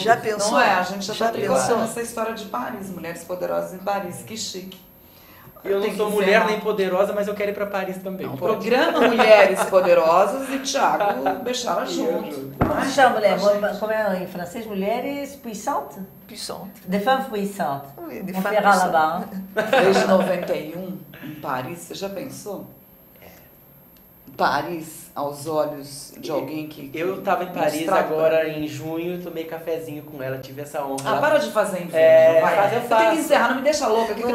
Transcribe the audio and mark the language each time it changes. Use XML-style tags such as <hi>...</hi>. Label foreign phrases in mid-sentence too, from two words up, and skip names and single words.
<pt>Já pensou? Não é, a gente já está tricotando pensou? essa história de Paris, Mulheres Poderosas em Paris, que chique. Eu não Tem sou que mulher encerrar. nem poderosa, mas eu quero ir pra Paris também. Não, Pode? programa Mulheres Poderosas e Thiago Bechara junto. Como se chama, mulher? Como é em francês? Mulheres puissantes?</pt> <fr>Puissant. Des femmes puissantes. Oui, des On femmes verra puissantes. là-bas.</fr> <pt>Desde 91, em Paris, você já pensou? Paris, aos olhos de alguém que... Eu tava em Paris mostrava- agora em junho e tomei cafezinho com ela, tive essa honra. Ah, lá. para de fazer inveja, É, vai. eu Eu faço. tenho que encerrar, não me deixa louca, que eu</pt>